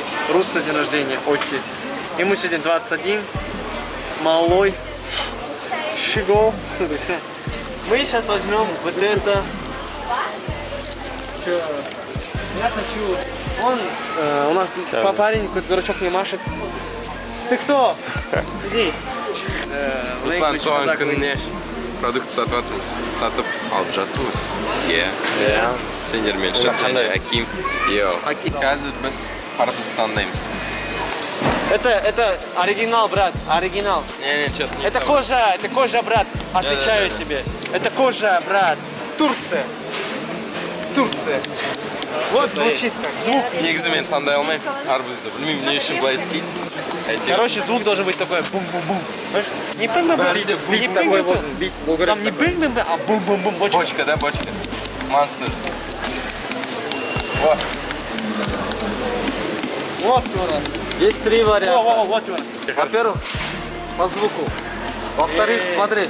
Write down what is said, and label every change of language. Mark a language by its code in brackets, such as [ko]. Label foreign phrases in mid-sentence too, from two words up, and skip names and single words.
[ru] Русский день рождения, Отти. Ему сегодня 21, малой, щегол. Мы сейчас возьмем вот это. Я хочу. Он у нас парень, какой-то дурачок не машет. Ты кто? Иди. [kk] Руслан туған күніне продукт сатып жатырмыз. Сатып алып жатырмыз. Иә. Сендермен Шыржан, Аким. Қазір біз қарбыз таңдаймыз. [ru] Это оригинал, брат, оригинал. Не, что-то не Это кожа, брат, отвечаю тебе. Это кожа, брат. Турция. Вот звучит как звук. [kk] Негізі мен таңдай алмаймын арбузды. Білмеймін не үшін былай істейді. [ru] Короче, звук должен быть такой бум-бум-бум. Не бум-бум-бум. Там не бум-бум-бум, а бум-бум-бум. Бочка, да, бочка. Монстр. Вот. Вот, Тёра. Есть три варианта. Вот, Тёра. Во-первых, по звуку. Во-вторых, смотри,